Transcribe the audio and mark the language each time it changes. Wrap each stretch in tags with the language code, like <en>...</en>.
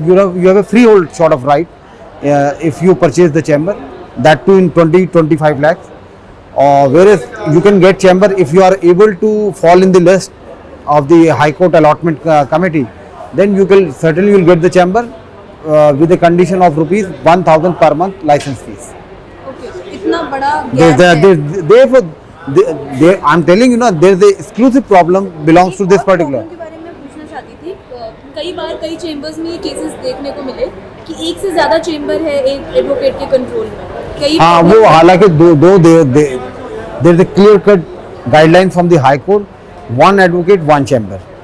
<en>You have a freehold sort of right if you purchase the chamber, that too in 20-25 lakhs. Whereas you can get chamber if you are able to fall in the list of the High Court allotment committee, then you will certainly get the chamber with the condition of rupees 1,000 per month license fees.</en> <hi>Okay, इतना बड़ा gap है।</hi> <en>Therefore, I'm telling you now, there is a exclusive problem belongs to this particular.</en> <hi>के बारे में पूछना चाहती थी, कई बार कई चेम्बर्स में ये केसेस देखने को मिले कि एक से ज्यादा चेम्बर है एक एडवोकेट के कंट्रोल में। हाँ, वो हालांकि दो</hi> <en>there is a clear cut guideline from the High Court one advocate, one chamber.</en>